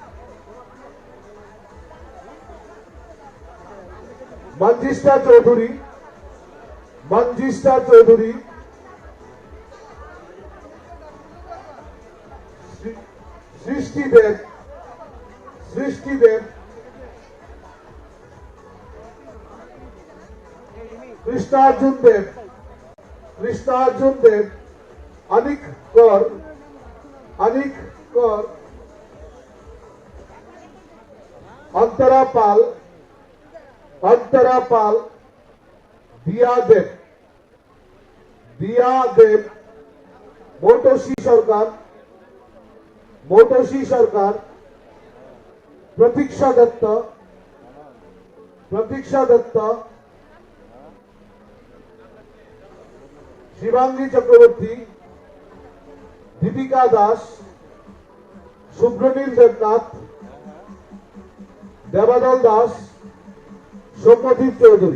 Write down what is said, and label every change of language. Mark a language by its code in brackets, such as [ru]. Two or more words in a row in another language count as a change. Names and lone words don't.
[hi] मंजिष्ठा चौधरी, मंजिष्ठा चौधरी, सृष्टि देव, सृष्टि देव, कृष्णार्जुन देव, कृष्णार्जुन देव, अनिक कौर, अनिक कौर, अंतरा पाल, अंतरा पाल, दिया देव, दिया देव, मोटोशी सरकार, [bn] মৌতোষী সরকার, প্রতীক্ষা দত্ত, শিবাঙ্গী চক্রবর্তী, দীপিকা দাস, শুভ্রনীল দেবনাথ, দেবাদল দাস, সৌম্যদীপ চৌধুরী।